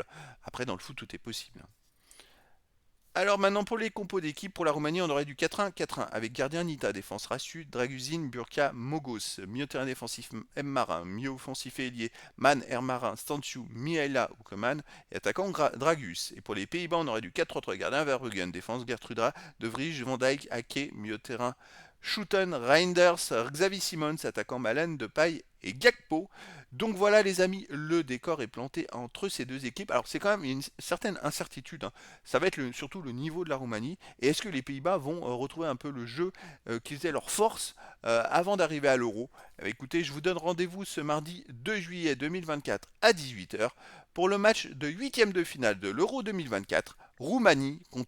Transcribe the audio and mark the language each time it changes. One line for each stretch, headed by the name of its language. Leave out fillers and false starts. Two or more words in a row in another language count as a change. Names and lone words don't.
French: Après, dans le foot, tout est possible. Alors maintenant pour les compos d'équipe, pour la Roumanie on aurait du 4-1, 4-1 avec gardien Nita, défense Rassu, Draguzin, Burka, Mogos, milieu terrain défensif M Marin, milieu offensif et ailier Man, R Marin, Stanciu, Mihaela ou Coman et attaquant Dragus. Et pour les Pays-Bas on aurait du 4-3-3 gardien Verbruggen, défense Gertrudra, De Vrij, Van Dijk, Ake, milieu terrain Schouten, Reinders, Xavi Simons, attaquant Malen, Depay et Gakpo. Donc voilà les amis, le décor est planté entre ces deux équipes. Alors c'est quand même une certaine incertitude, hein. Ça va être surtout le niveau de la Roumanie. Et est-ce que les Pays-Bas vont retrouver un peu le jeu qui faisait leur force avant d'arriver à l'Euro? Écoutez, je vous donne rendez-vous ce mardi 2 juillet 2024 à 18 h pour le match de huitième de finale de l'Euro 2024, Roumanie contre Pays-Bas.